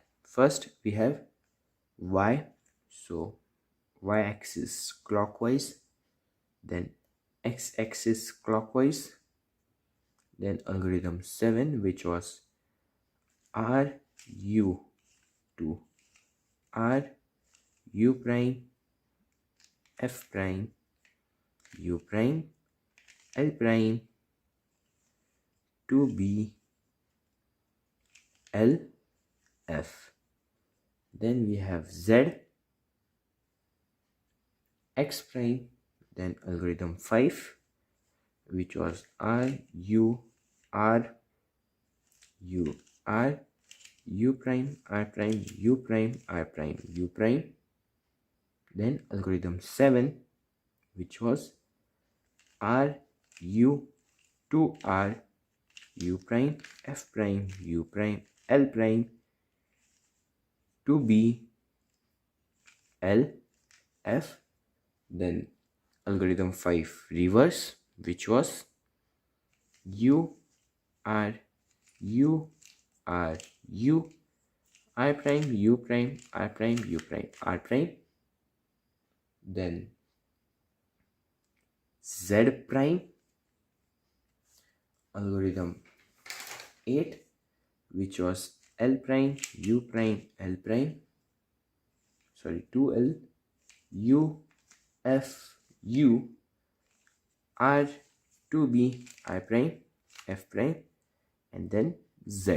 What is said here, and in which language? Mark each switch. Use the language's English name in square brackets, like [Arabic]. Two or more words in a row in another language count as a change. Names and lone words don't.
[English] First we have Y, so Y axis clockwise, then X axis clockwise, then algorithm 7, which was R U to R U prime F prime U prime L prime to B L F. Then we have Z X prime, then algorithm 5, which was R U R U R U prime R prime U prime R prime U prime. Then algorithm 7, which was R U 2R U prime F prime U prime L prime to B L F. Then algorithm 5 reverse, which was U R U R U R prime U prime R prime U prime R prime. Then Z prime, algorithm 8, which was L prime U prime L prime, sorry 2L U F U R 2B I prime F prime, and then Z.